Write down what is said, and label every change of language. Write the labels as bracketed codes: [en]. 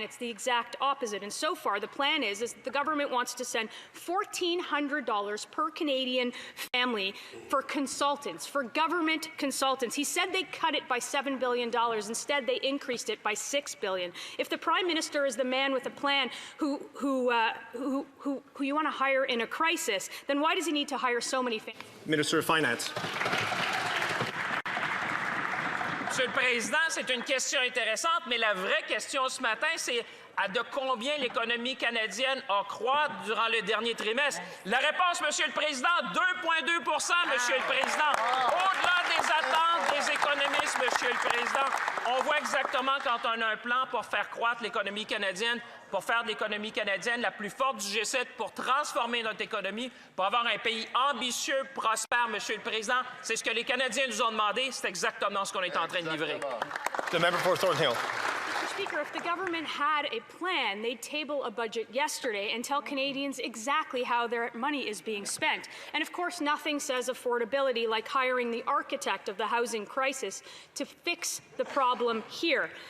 [en] It's the exact opposite. And so far, the plan is that the government wants to send $1,400 per Canadian family for consultants, for government consultants. He said they cut it by $7 billion. Instead, they increased it by $6 billion. If the Prime Minister is the man with a plan who you want to hire in a crisis, then why does he need to hire so many families? Minister of Finance. [fr] Monsieur le Président, c'est une question intéressante, mais la vraie question ce matin, c'est à de combien l'économie canadienne a croître durant le dernier trimestre? La réponse, Monsieur le Président, 2,2 Monsieur le Président. Au-delà des attentes des économistes, Monsieur le Président, on voit exactement quand on a un plan pour faire croître l'économie canadienne, pour faire de l'économie canadienne la plus forte du G7, pour transformer notre économie, pour avoir un pays ambitieux, prospère, Monsieur le Président. C'est ce que les Canadiens nous ont demandé. C'est exactement ce qu'on est en train de livrer. [en] The member for Thornhill. Speaker, if the government had a plan, they'd table a budget yesterday and tell Canadians exactly how their money is being spent. And of course, nothing says affordability like hiring the architect of the housing crisis to fix the problem here.